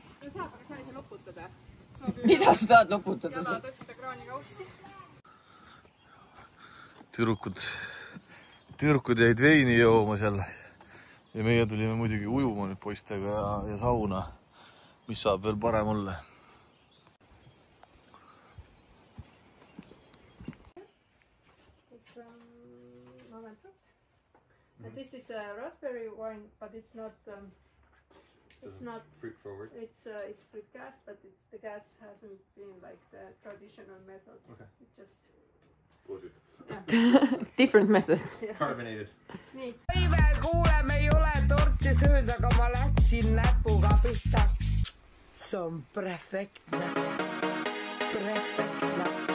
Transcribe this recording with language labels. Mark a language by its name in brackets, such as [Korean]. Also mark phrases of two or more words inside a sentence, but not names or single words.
[Estonian] saab, aga sa ei saa loputada. Mida sa tahad loputada? Jala tõsta kraanikaussi. Tüdrukud jäid veini jooma seal. Ja meie tulime muidugi ujuma nüüd poistega ja sauna. Mis saab veel parem olla? [English] It's from Moment Fruit. And this is a raspberry wine, but it's not Fruit forward. It's with gas, but the gas hasn't been like the traditional method. Okay. It just Different method. Carbonated. [Estonian] nii. Kuuleme, ei ole torti söönud, aga ma läksin näpuga pihta. See on perfektne. Perfektne.